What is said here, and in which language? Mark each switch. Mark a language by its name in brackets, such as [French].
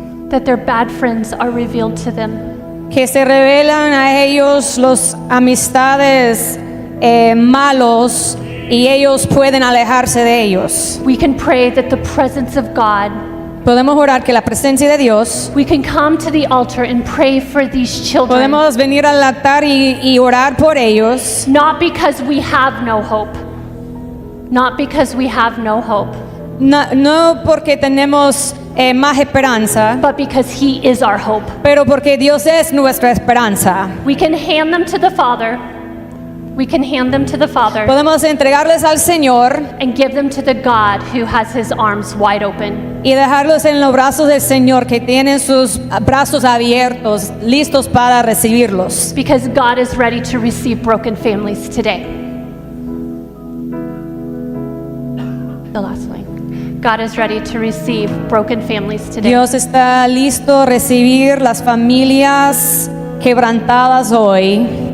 [English] That their bad friends are revealed to them. [Spanish] que se revelan a ellos los amistades malos y ellos pueden alejarse de ellos. [English] We can pray that the presence of God, [Spanish] Podemos orar que la presencia de Dios, [English] we can come to the altar and pray for these children. [Spanish] podemos venir al altar y orar por ellos, [English] Not because we have no hope. Not because we have no hope, [Spanish] no porque tenemos más esperanza, [English] but because He is our hope. [Spanish] pero porque Dios es nuestra esperanza. [English] We can hand them to the Father. We can hand them to the Father [Spanish] Podemos entregarles al Señor [English] and give them to the God who has His arms wide open. [Spanish] y dejarlos en los brazos del Señor, que tienen sus brazos abiertos, listos para recibirlos. [English] Because God is ready to receive broken families today. The last line. God is ready to receive broken families today. [Spanish] Dios está listo a recibir las familias quebrantadas hoy